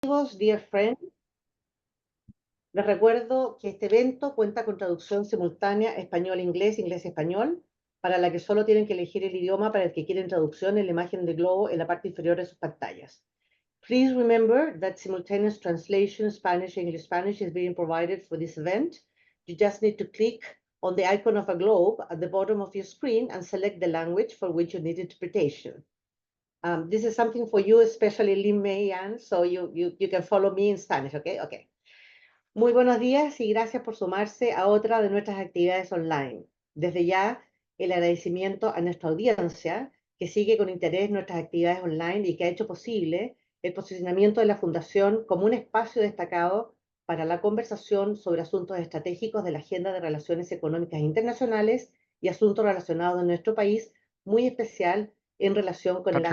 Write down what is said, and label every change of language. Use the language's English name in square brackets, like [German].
[Spanish] Amigos, [English] dear friends, [Spanish] les recuerdo que este evento cuenta con traducción simultánea español-inglés, inglés-español, para la que solo tienen que elegir el idioma para el que quieren traducción en la imagen de globo en la parte inferior de sus pantallas. [English] Please remember that simultaneous translation Spanish-English-Spanish is being provided for this event. You just need to click on the icon of a globe at the bottom of your screen and select the language for which you need interpretation. This is something for you, especially Lin Mei Yan, so you can follow me in Spanish, okay? Okay. [Spanish] Muy buenos días y gracias por sumarse a otra de nuestras actividades online. Desde ya, el agradecimiento a nuestra audiencia que sigue con interés nuestras actividades online y que ha hecho posible el posicionamiento de la Fundación como un espacio destacado para la conversación sobre asuntos estratégicos de la agenda de relaciones económicas internacionales y asuntos relacionados en nuestro país, muy especial en relación con el